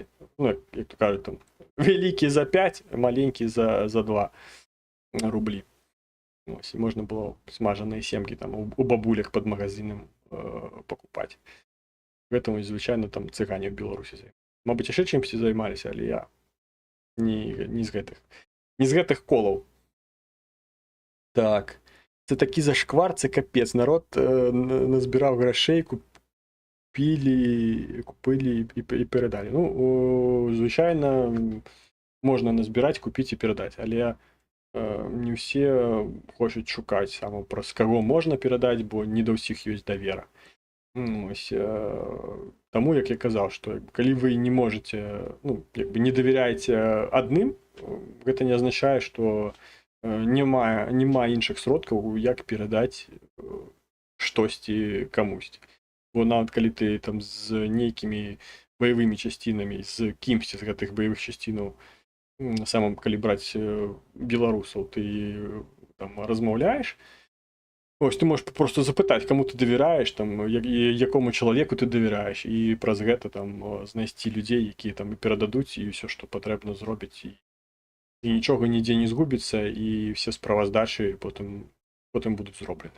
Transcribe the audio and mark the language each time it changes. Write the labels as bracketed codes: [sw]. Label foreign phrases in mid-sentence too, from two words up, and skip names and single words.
[be] Ну, як то кажуть, там вялікі за 5, маленькі за 2 рублі. Ось, і можна было смажаныя семкі там у бабулях пад магазинам пакупаць. Гэтаму звычайна там цыгане ў Беларусі займаліся. Мабыць, яшчэ чымсьці займаліся, але я не з гэтых колаў. Так. [uk] Це такі зашквар, це капець. Народ назбирав грошей, купили і передали. Ну, звичайно, можна назбирати, купити і передати, але не всі хочуть шукати саме про кого можна передати, бо не до всіх є довіра. Ось, тому, як я казав, що коли ви не можете, ну, якби не довіряєте одним, це не означає, що нема [be] іншых сродкаў, як перадаць штосьці камусьці. Бо нават калі ты там з нейкімі баявымі часцінамі, з кімсьці з гэтых баявых часцінаў, самым калі браць беларусаў, ты там размаўляеш, ось ты можаш просто запытаць, каму ты давяраеш, там якому чалавеку ты давяраеш, і праз гэта там знайсці людзей, якія там і перададуць, і ўсё, што патрэбна зробіць, і нічога нідзе не згубіцца, і все справаздачы потым будуць зроблены.